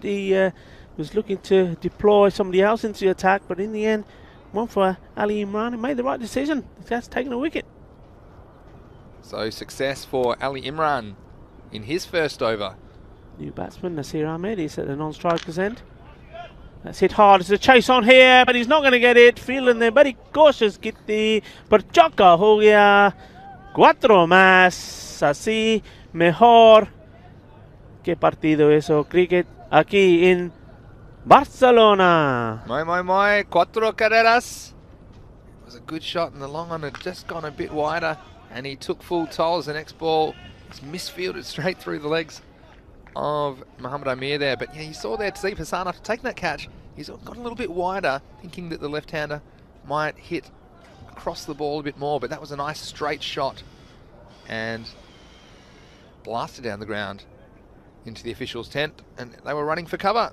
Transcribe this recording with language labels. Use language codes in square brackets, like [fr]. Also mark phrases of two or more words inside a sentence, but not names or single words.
[en] He was looking to deploy somebody else into the attack, but in the end, went for Ali Imran and made the right decision. That's taken a wicket. So success for Ali Imran in his first over. New batsman, Nasir Ahmed, he's at the non-striker's end. That's hit hard. It's a chase on here, but he's not going to get it. Fielding there, very cautious. [hi] Gitti, पर चौका हो गया. 4 más. [es] Así mejor. ¿Qué partido eso? Cricket aquí en Barcelona. My, 4 carreras. [en] It was a good shot, and the long one had just gone a bit wider, and he took full tolls. The next ball was misfielded straight through the legs of Mohammad Amir there. But yeah, you saw there Tazeeb Hassan, after taking that catch, he's got a little bit wider, thinking that the left-hander might hit across the ball a bit more, but that was a nice straight shot and blasted down the ground into the officials' tent, and they were running for cover.